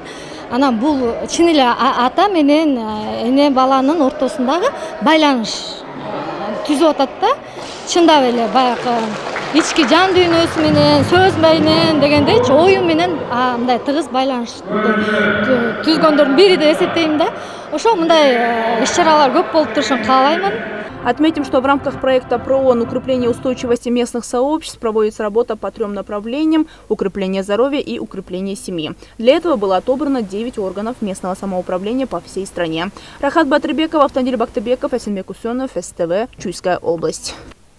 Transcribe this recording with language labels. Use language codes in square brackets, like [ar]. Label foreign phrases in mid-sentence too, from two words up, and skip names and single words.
[ky] Анан бул чын эле ата менен эне баланын ортосундагы байланыш түзүп атат да. Чындап эле баягы ички жан дүйнөсү менен, сөз менен дегендейчи оюн менен мындай тыгыз байланыш түзгөндөрдүн бири деп эсептейм да. Ошо мындай иш-чаралар көп болуп турушун каалаймын. [ru] Отметим, что в рамках проекта ПРООН «Укрепление устойчивости местных сообществ» проводится работа по 3 направлениям – укрепление здоровья и укрепление семьи. Для этого было отобрано 9 органов местного самоуправления по всей стране. Рахат Батырбеков, Автандиль Бактыбеков, Эсенбек Усенов, СТВ, Чуйская область.